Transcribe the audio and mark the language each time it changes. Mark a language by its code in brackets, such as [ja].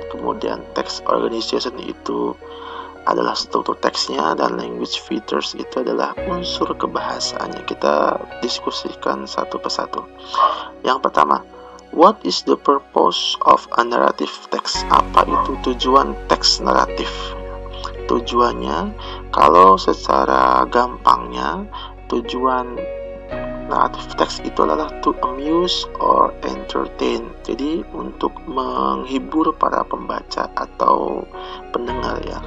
[id] Kemudian text organization itu adalah struktur teksnya, dan language features itu adalah unsur kebahasaannya. Kita diskusikan satu persatu. Yang pertama, [en] what is the purpose of a narrative text? [id] Apa itu tujuan teks naratif? Tujuannya, kalau secara gampangnya, tujuan naratif teks itu adalah [en] to amuse or entertain. [id] Jadi untuk menghibur para pembaca atau pendengar ya.